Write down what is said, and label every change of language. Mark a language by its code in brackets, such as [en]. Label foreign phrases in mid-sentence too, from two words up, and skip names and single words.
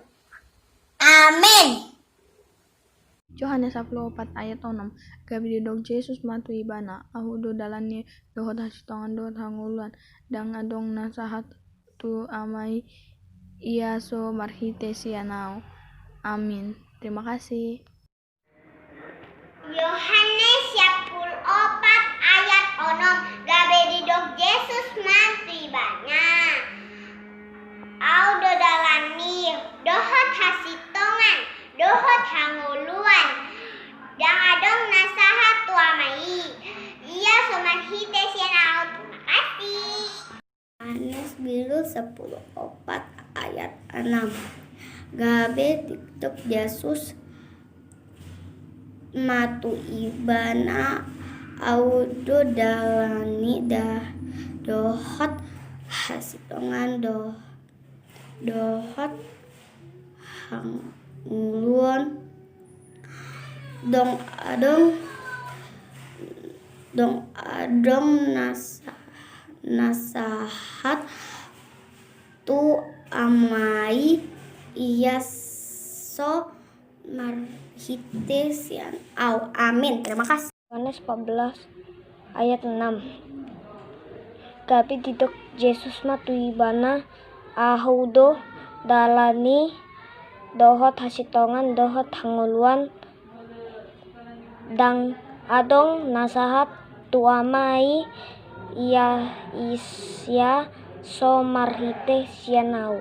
[id] Amin. Yohanes 14 ayat 6. [bbc] Gabi didog Yesus matu ibana ahudo dalani dohot hasitongan dohot hanguluan dang adong nasahat tu amai iaso marhite sianau. [id] Amin. Terima kasih. Yohanes 14 ayat 6. [bbc] Gabe didog Yesus matu ibana audo dalani dohot hasitongan dohot hanguluan dang adong nasahat tuamai ia somarhite sianau. [id] Terima kasih. Yohanes biru 10:4 ayat 6. [bbc] Gabe didog Yesus matu ibana audo dalani dohot hasitongan dohot hanguluan dong adong nasahat tu amai iya so marhite sian au. [id] Amin. Terima kasih. Yohanes 14 ayat 6. [bbc] Gabi didok Yesus matu ibana ahudo dalani dohot hasitongan dohot hanguluan dang adong nasahat tuamai ia isya so marhite sianau.